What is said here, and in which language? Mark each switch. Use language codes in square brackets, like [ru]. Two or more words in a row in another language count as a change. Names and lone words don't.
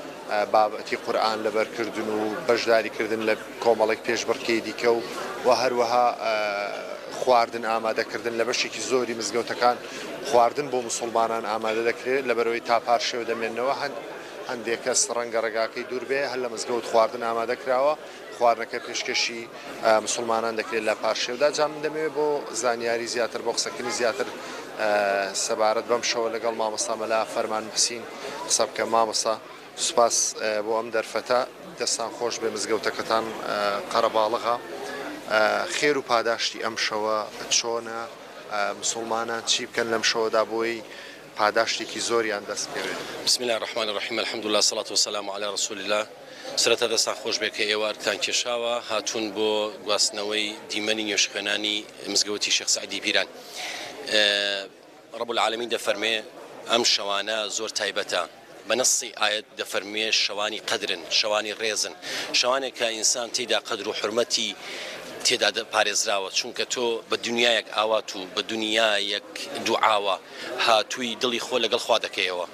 [ckb] بابەتی قورئان لەبەرکردن و بەشداریکردن لە کۆمەڵێک پێشبڕکێ دیکە و هەروەها خواردن ئامادەکردن لە بەشێکی زۆری مزگەوتەکان خواردن بۆ مسلمانان ئامادە دەکرێت لەبەرەوەی تا پارشێو دەمێنەوە هەندێک کەس ڕەنگە ڕێگاکەی دوور بێ هەر لە مزگەوت خواردن ئامادە کراوە خواردنەکە پێشکەشی مسلمانان دەکرێت لە پاشێودا جا من دەمەوێت بۆ زانیاری زیاتر بۆ قسەکردنی زیاتر سەبارەت بەم شەوە لەگەڵ مامۆستا مەلا فەرمان موحسین قسە بکە. مامۆستا سوپاس بۆ ئەم دەرفەتە دەستان خۆش بێ مزگەوتەکەتان قەرەباڵغا خێر و پاداشتی ئەم شەوە چۆنە مسلمانان چی بکەن لەم شەوەدا بۆی پاداشتێکی زۆریان دەست پێوێت. [ar] بسم الله الرحمن الرحیم الحمد لله صلاة والسلام على رسول الله. [ckb] سرەتا دەستان خۆش بێ کە ئێوارتان کێشاوە هاتوون بۆ گواستنەوەی دیمەنی نوێژخوێنانی مزگەوتی شێخ سەعیدی پیران. [ar] رب العالمین [ckb] دەفەرمێ ئەم شەوانە زۆر تایبەتە بەنەسی ئاەت دەفەرمێ شەوانی قەدرن شەوانی ڕێزن شەوانێک کە ئینسان تێدا قەدر و حورمەتی تێدا پارێزراوە چونکە تۆ بە دنیایەک ئاوات و بە دنیایەک دوعاوە هاتووی دڵی خۆ لەگەڵ خوا دەکەیەوە.